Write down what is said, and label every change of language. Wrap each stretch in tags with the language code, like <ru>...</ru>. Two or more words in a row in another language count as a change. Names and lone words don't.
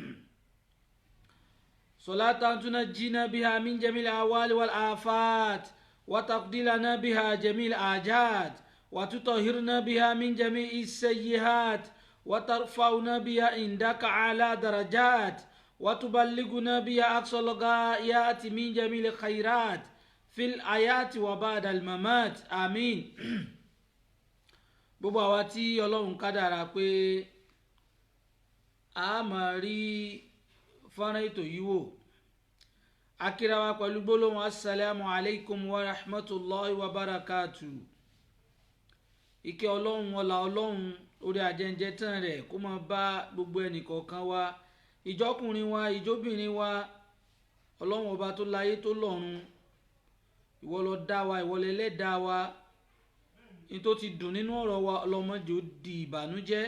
<ar>صلاة تنجينا بها من جميع الأهوال والآفات وتقضي لنا بها جميع الحاجات وتطهرنا بها من جميع السيئات وترفعنا بها عندك على درجات وتبلغنا بها أقصى الغايات من جميع الخيرات في الحياة وبعد الممات آمين.</ar> <yo>gbogbo àwa tí Ọlọ́run kádàrá pé a máa rí fọ́nrán ètò yìí wò a kíra wa pẹ̀lú gbólóhùn</yo> <ar>السلام عليكم ورحمة الله وبركاته.</ar> <yo>Ìkẹ́ Ọlọ́run ọlá Ọlọ́run orí ajẹ́njẹ́ tán rẹ̀ kó máa bá gbogbo ẹnìkọ̀ọ̀kan wa, ìjọkùnrin wa ìjóbìnrin wa. Ọlọ́run ọba tó láyé tó lọ́run, ìwọ ló dá wa, ìwọ lẹlẹ́dàá wa. ní tó ti dùn nínú ọ̀rọ̀ wa ọlọ́mọdé ó di ìbànújẹ́.</yo>